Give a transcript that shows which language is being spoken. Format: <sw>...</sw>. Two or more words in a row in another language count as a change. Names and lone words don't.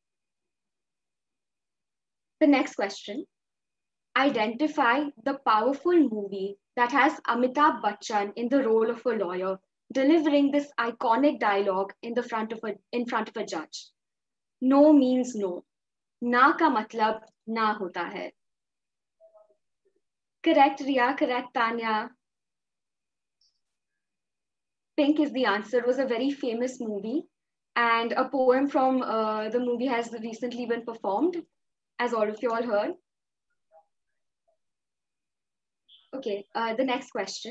<en>The next question. Identify the powerful movie that has Amitabh Bachchan in the role of a lawyer, delivering this iconic dialogue in front of a judge. No means no.</en> <hi>ना का मतलब ना होता है.</hi> <en>Correct, Ria. Correct, Tanya. Pink is the answer. It was a very famous movie, and a poem from the movie has recently been performed, as all of you all heard. Okay, the next question.</en>